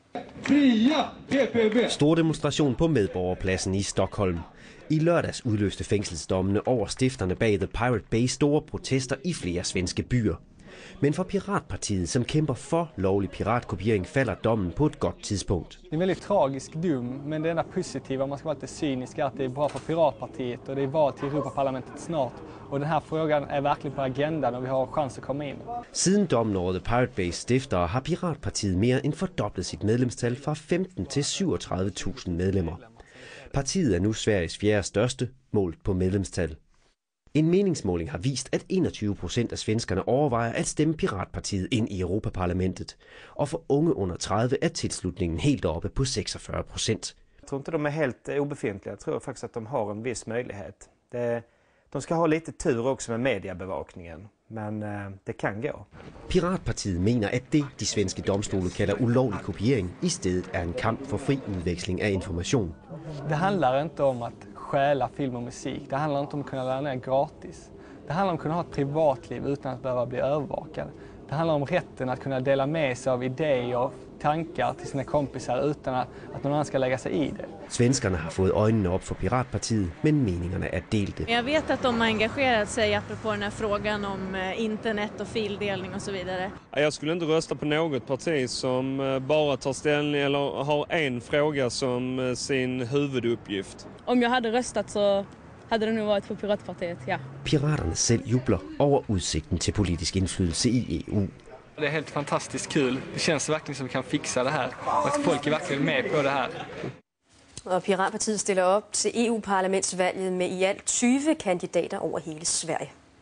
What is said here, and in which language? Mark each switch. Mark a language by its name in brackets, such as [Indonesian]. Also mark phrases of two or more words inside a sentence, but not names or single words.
[Danish] Stor demonstration på Medborgerpladsen i Stockholm. I lørdags udløste fængselsdommene over stifterne bag The Pirate Bay store protester i flere svenske byer. Men for Piratpartiet, som kæmper for lovlig piratkopiering, falder dommen på et godt tidspunkt. [Swedish] Det er en väldigt tragisk dom, men det enda positiva, om man ska vara lite cynisk, är att det är bra för Piratpartiet och det är val till Europaparlamentet snart. Och den här frågan är verkligen på agendan och vi har chans att komma in. [Danish] Siden dommen over The Pirate Bay stiftere har Piratpartiet mere end fordoblet sit medlemstal fra 15 til 37.000 medlemmer. Partiet er nu Sveriges 4. største, målt på medlemstal. En meningsmåling har vist, at 21% af svenskerne overvejer at stemme Piratpartiet ind i Europaparlamentet. Og for unge under 30 er tilslutningen helt oppe på 46%. [Swedish] Jag tror inte de är helt obefintliga. Jag tror faktiskt att de har en viss möjlighet. De ska ha lite tur också med mediebevakningen, men det kan gå. [Danish] Piratpartiet mener, at det, de svenske domstole kalder ulovlig kopiering, i stedet er en kamp for fri udveksling af information. [Swedish] Det handlar inte om att stjäla film och musik. Det handlar inte om att kunna ladda ner gratis. Det handlar om att kunna ha ett privatliv utan att behöva bli övervakad. Det handlar om rätten att kunna dela med sig av idéer och tankar till sina kompisar utan att någon annan ska lägga sig i det. [Danish] Svenskerne har fået øjnene op for Piratpartiet, men meningerne er delte. [Swedish] Jag vet att de har engagerat sig apropå den här frågan om internet och fildelning och så vidare. Jag skulle inte rösta på något parti som bara tar ställning eller har en fråga som sin huvuduppgift. Om jag hade röstat så hade det nog varit på Piratpartiet, ja. [Danish] Piraterne selv jubler over udsigten til politisk indflydelse i EU. [Swedish] Det är helt fantastiskt kul. Det känns verkligen som vi kan fixa det här. Och att folk är verkligen med på det här. [Danish] Og Piratpartiet stiller op til EU-parlamentsvalget med i alt 20 kandidater over hele Sverige.